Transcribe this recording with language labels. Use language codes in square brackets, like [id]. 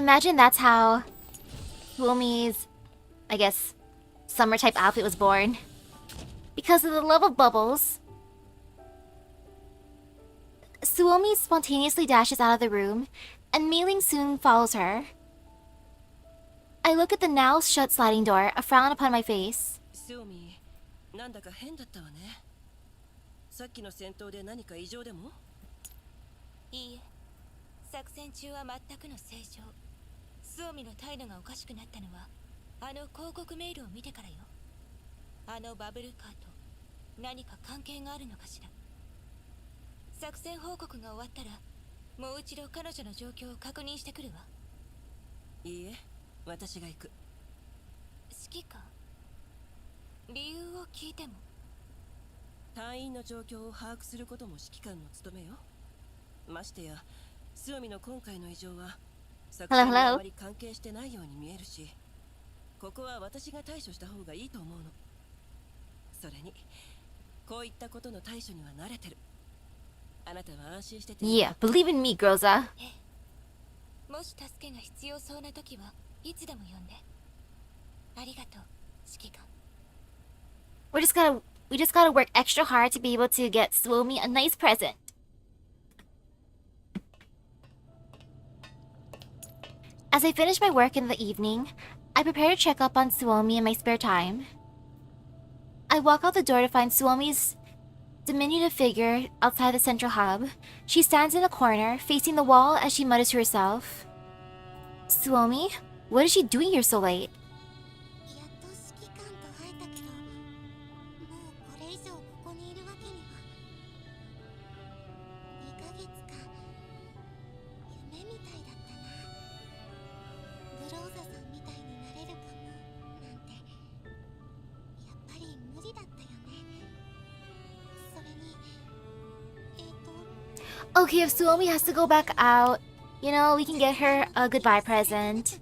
[en] Imagine that's how Fumi's, I guess, summer type outfit was born. Because of the love of bubbles, Suomi spontaneously dashes out of the room, and Meiling soon follows her. I look at the now shut sliding door, a frown upon my face. [ja] スオミ、なんだか変だったわね。さっきの戦闘で何か異常でも？いいえ、作戦中は全くの正常。スオミの態度がおかしくなったのはあの広告メールを見てからよ。あのバブルカーと何か関係があるのかしら。作戦報告が終わったらもう一度彼女の状況を確認してくるわ。いいえ、私が行く。指揮官、理由を聞いても？隊員の状況を把握することも指揮官の務めよ。ましてやスオミの今回の異常は作戦にあまり関係してないように見えるし、ここは私が対処した方がいいと思うの。それにこういったことの対処には慣れてる。あなたは安心してて。 [en] Yeah, believe in me, Groza. [ja] もし助けが必要そうな時はいつでも呼んで。ありがとう、指揮官。 [en] We just gotta work extra hard to be able to get Suomi a nice present. As I finish my work in the evening, I prepare to check up on Suomi in my spare time. I walk out the door to find Suomi's diminutive figure outside the central hub. She stands in a corner, facing the wall as she mutters to herself. Suomi? What is she doing here so late? [ja] やっと指揮官と会えたけど、もうこれ以上ここにいるわけには。 2ヶ月間、夢みたいだったな。グローザさんみたいになれるかもなんて、やっぱり無理だったよね。それに、 [en] Okay, if Suomi has to go back out, you know, we can get her a goodbye present.